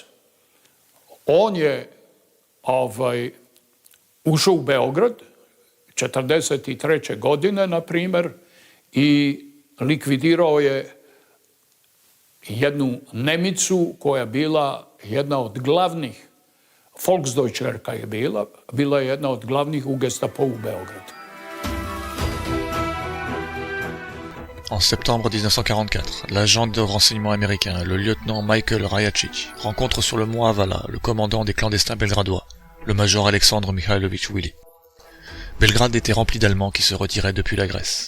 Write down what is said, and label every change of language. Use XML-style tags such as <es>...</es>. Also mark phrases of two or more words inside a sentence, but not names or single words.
<sr>On je ušao u Beograd 1943. godine, na primjer, i likvidirao je jednu Nemicu koja je bila jedna od glavnih, Volksdeutschlerka je bila je jedna od glavnih u Gestapo u Beogradu.</sr> <fr>En septembre 1944, l'agent de renseignement américain, le lieutenant Michael Rajačić, rencontre sur le mont Avala le commandant des clandestins belgradois, le major Alexandre Mihailović Willy. Belgrade était rempli d'Allemands qui se retiraient depuis la Grèce.</fr>